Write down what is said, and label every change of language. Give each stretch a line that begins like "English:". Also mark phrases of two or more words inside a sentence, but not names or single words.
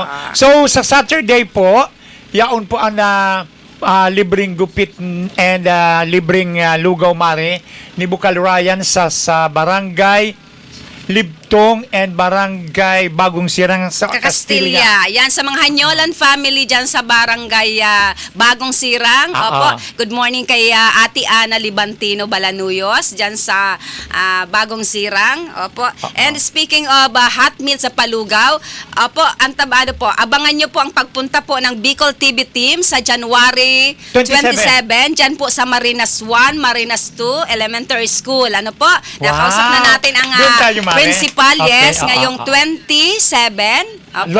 Filipino: So, sa Saturday po, yaon po ang libreng gupit and libreng lugaw, Mare, ni Bukal Ryan sa barangay Bugtong and Barangay Bagong Sirang sa Castilla. Castilla. Yan, sa mga Hanyolan family dyan sa barangay Bagong Sirang. Opo. Good morning kay Ate Ana Libantino Balanuyos dyan sa Bagong Sirang. Opo.
English: And speaking of hot meal
Filipino: sa Palugaw, opo, ano po, abangan nyo po ang pagpunta po ng Bicol TV team sa January 27. Dyan po sa Marinas 1, Marinas 2 Elementary School. Ano po? Nakausap na natin ang Doon tayo, Mare. principal, Okay, yes, ngayong 27. Opo.